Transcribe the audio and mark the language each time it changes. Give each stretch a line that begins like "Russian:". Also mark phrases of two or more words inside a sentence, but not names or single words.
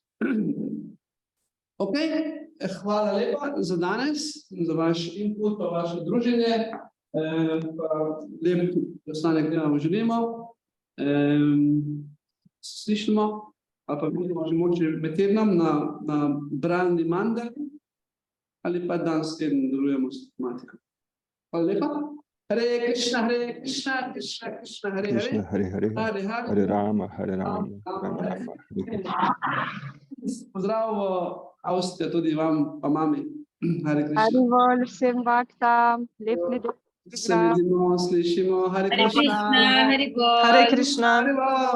Slovenian: Ok, hvala lepa za danes, za vaš input, pa vaše druženje, pa lep ostanek dneva vam želimo. Slišimo, ali pa vidimo že moče med tednom na bralni mandali, ali pa danes teden delujemo s tematiko. Hvala lepa.
Sanskrit: Hare Krishna, Hare Krishna, Krishna Krishna, Hare Hare. Krishna, Hare Hare, Hare Rama, Hare Rama, Rama Rama.
Slovenian: Pozdrav v Avstrijo tudi vam, pa mami.
Sanskrit: Hare Krishna. Haribol,
Slovenian: vsem vaktam, lep nedelj. Se vidimo, slišimo.
Sanskrit: Hare Hare Krishna. Krishna, Hare Bol. Hare Krishna. Hare Bol.